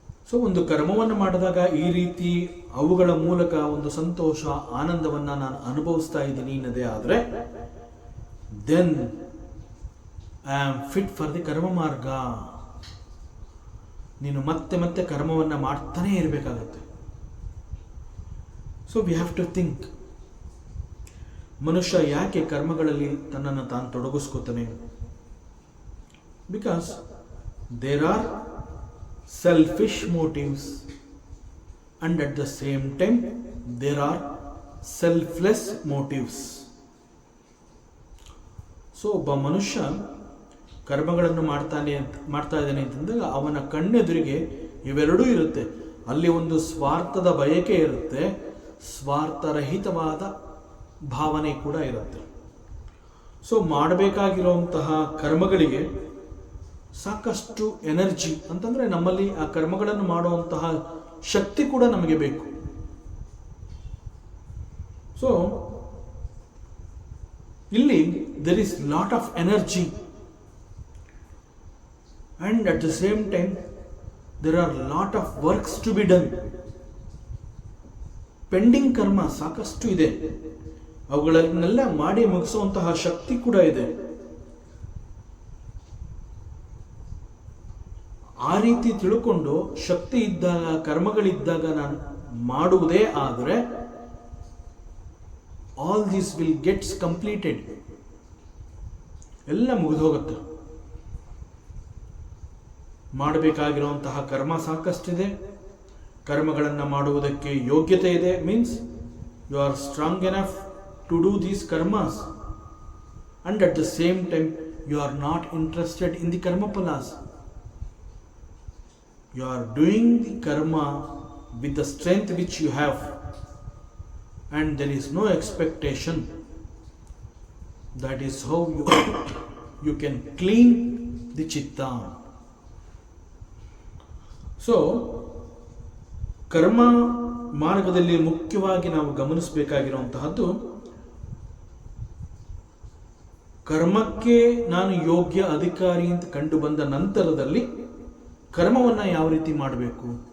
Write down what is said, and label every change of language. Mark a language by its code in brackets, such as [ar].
[kn] So ಒಂದು ಕರ್ಮವನ್ನು ಮಾಡಿದಾಗ ಈ ರೀತಿ ಅವುಗಳ ಮೂಲಕ ಒಂದು ಸಂತೋಷ, ಆನಂದವನ್ನು ನಾನು ಅನುಭವಿಸ್ತಾ ಇದ್ದೀನಿ ಅನ್ನೋದೇ ಆದರೆ [en] Then I am fit for the karma marga. [kn] ನೀನು ಮತ್ತೆ ಮತ್ತೆ ಕರ್ಮವನ್ನು ಮಾಡ್ತಾನೇ ಇರಬೇಕಾಗತ್ತೆ. [en] so we have to think, [kn] ಮನುಷ್ಯ ಯಾಕೆ ಕರ್ಮಗಳಲ್ಲಿ ತನ್ನನ್ನು ತಾನು ತೊಡಗಿಸ್ಕೋತಾನೆ? [en] Because there are selfish motives and at the same time there are selfless motives. [kn] So ಒಬ್ಬ ಮನುಷ್ಯ ಕರ್ಮಗಳನ್ನು ಮಾಡ್ತಾ ಇದ್ದಾನೆ ಅಂತಂದಾಗ ಅವನ ಕಣ್ಣೆದುರಿಗೆ ಇವೆರಡೂ ಇರುತ್ತೆ. ಅಲ್ಲಿ ಒಂದು ಸ್ವಾರ್ಥದ ಬಯಕೆ ಇರುತ್ತೆ, ಸ್ವಾರ್ಥರಹಿತವಾದ ಭಾವನೆ ಕೂಡ ಇರುತ್ತೆ. ಸೊ ಮಾಡಬೇಕಾಗಿರುವಂತಹ ಕರ್ಮಗಳಿಗೆ ಸಾಕಷ್ಟು ಎನರ್ಜಿ, ಅಂತಂದರೆ ನಮ್ಮಲ್ಲಿ ಆ ಕರ್ಮಗಳನ್ನು ಮಾಡುವಂತಹ ಶಕ್ತಿ ಕೂಡ ನಮಗೆ ಬೇಕು. [en] So ಇಲ್ಲಿ there is lot of energy and at the same time there are lot of works to be done. [kn] Pending ಕರ್ಮ ಸಾಕಷ್ಟು ಇದೆ, ಅವುಗಳನ್ನೆಲ್ಲ ಮಾಡಿ ಮುಗಿಸುವಂತಹ ಶಕ್ತಿ ಕೂಡ ಇದೆ. ಆ ರೀತಿ ತಿಳ್ಕೊಂಡು ಶಕ್ತಿ ಇದ್ದಾಗ, ಕರ್ಮಗಳಿದ್ದಾಗ ನಾನು ಮಾಡುವುದೇ ಆದರೆ [en] all this will gets completed, [kn] ಎಲ್ಲ ಮುಗಿದು ಹೋಗುತ್ತೆ. ಮಾಡಬೇಕಾಗಿರುವಂತಹ ಕರ್ಮ ಸಾಕಷ್ಟಿದೆ, ಕರ್ಮಗಳನ್ನು ಮಾಡುವುದಕ್ಕೆ ಯೋಗ್ಯತೆ ಇದೆ. [en] Means you are strong enough to do these karmas and at the same time you are not interested in the karma phalas. You are doing the karma with the strength which you have and there is no expectation. That is how you can clean the chitta. [kn] So ಕರ್ಮ ಮಾರ್ಗದಲ್ಲಿ ಮುಖ್ಯವಾಗಿ ನಾವು ಗಮನಿಸಬೇಕಾಗಿರುವಂತಹದ್ದು, ಕರ್ಮಕ್ಕೆ ನಾನು ಯೋಗ್ಯ ಅಧಿಕಾರಿ ಅಂತ ಕಂಡು ಬಂದ ನಂತರದಲ್ಲಿ ಕರ್ಮವನ್ನು ಯಾವ ರೀತಿ ಮಾಡಬೇಕು?